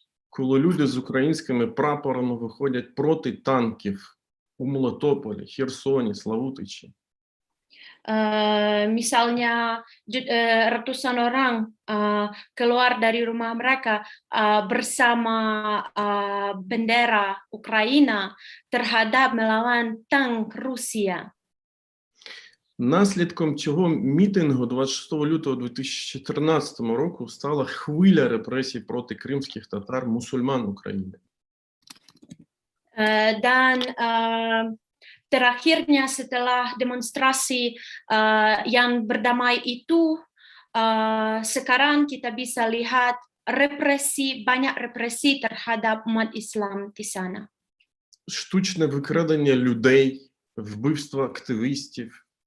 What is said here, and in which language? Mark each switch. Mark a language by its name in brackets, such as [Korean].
[Ukrainian] Коли люди з українськими прапорами виходять проти танків у Мелітополі, Херсоні, Славутичі. [Indonesian] Misalnya ratusan orang keluar dari rumah mereka bersama bendera Ukraina terhadap melawan tank Rusia. [Ukrainian] Наслідком цього мітингу 26 лютого 2014 року стала хвиля репресій проти кримських татар, мусульман України. [Indonesian] Dan terakhirnya setelah demonstrasi yang berdamai itu, sekarang kita bisa lihat banyak represi terhadap umat Islam di sana. [Ukrainian] Штучне викрадення людей, вбивство активістів.